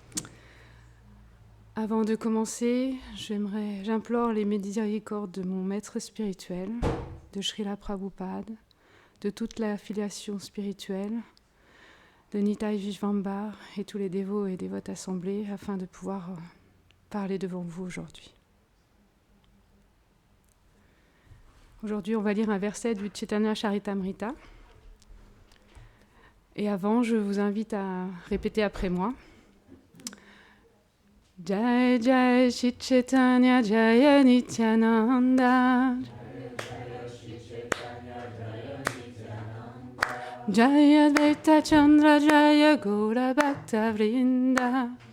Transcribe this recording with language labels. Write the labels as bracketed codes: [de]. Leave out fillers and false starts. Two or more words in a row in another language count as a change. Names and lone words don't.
[fr] Avant de commencer, j'implore les miséricordes de mon maître spirituel, de Srila Prabhupada, de toute la filiation spirituelle, de Nitai Vishvambar et tous les dévots et dévotes assemblés afin de pouvoir parler devant vous aujourd'hui. Aujourd'hui, on va lire un verset du Chaitanya Charitamrita. Et avant, je vous invite à répéter après moi. [sa] Jai Jai Shri Chaitanya Jaya Nityananda Jaya Advaita Chandra Jaya Gaura Bhakta Vrinda